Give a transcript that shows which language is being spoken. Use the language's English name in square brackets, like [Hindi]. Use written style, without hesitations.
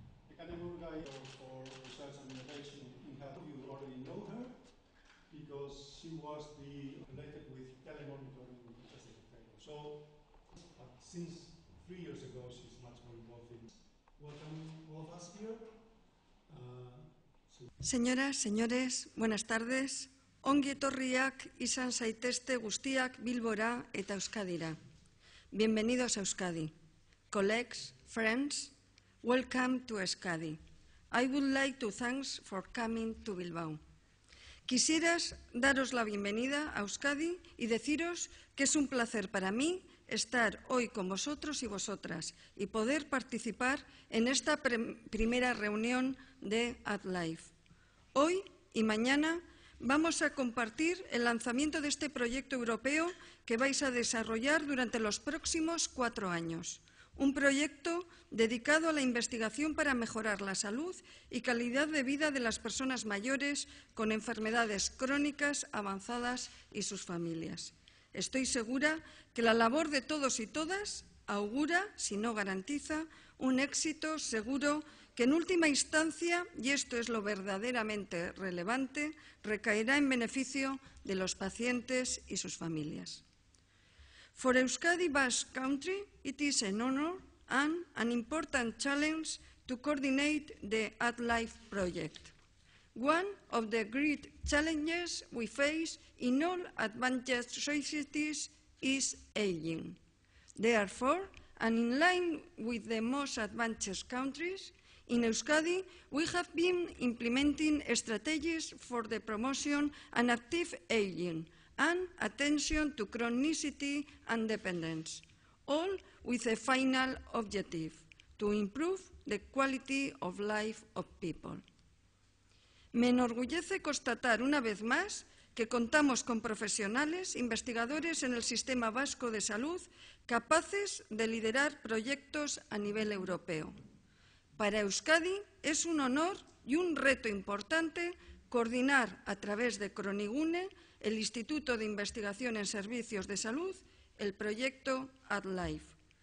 [English] Nekane Murga is for research and innovation in health. You already know her because she was related with telemonitoring. So, since 3 years ago, she's much more involved in. Welcome all of us here. [Spanish] Señoras, señores, buenas tardes. [Basque] Ongi etorriak izan zaitezte guztiak Bilbora eta Euskadira. [Spanish] Bienvenidos a Euskadi. [English] Colleagues, friends, welcome to Euskadi. I would like to thank for coming to Bilbao. [Spanish] Quisieras daros la bienvenida a Euskadi y deciros que es un placer para mí estar hoy con vosotros y vosotras y poder participar en esta primera reunión de AdLife. Hoy y mañana vamos a compartir el lanzamiento de este proyecto europeo que vais a desarrollar durante los próximos 4 años. Un proyecto dedicado a la investigación para mejorar la salud y calidad de vida de las personas mayores con enfermedades crónicas avanzadas y sus familias. Estoy segura que la labor de todos y todas augura, si no garantiza, un éxito seguro que en última instancia, y esto es lo verdaderamente relevante, recaerá en beneficio de los pacientes y sus familias. [English] For Euskadi Basque Country, it is an honor and an important challenge to coordinate the AdLife project. One of the great challenges we face in all advanced societies is aging. Therefore, and in line with the most advanced countries, in Euskadi, we have been implementing strategies for the promotion and active aging and attention to chronicity and dependence, all with a final objective, to improve the quality of life of people. [Spanish] Me enorgullece constatar una vez más que contamos con profesionales, investigadores en el Sistema Vasco de Salud capaces de liderar proyectos a nivel europeo. Para Euskadi es un honor y un reto importante coordinar a través de Cronigune, el Instituto de Investigación en Servicios de Salud, el proyecto AdLife.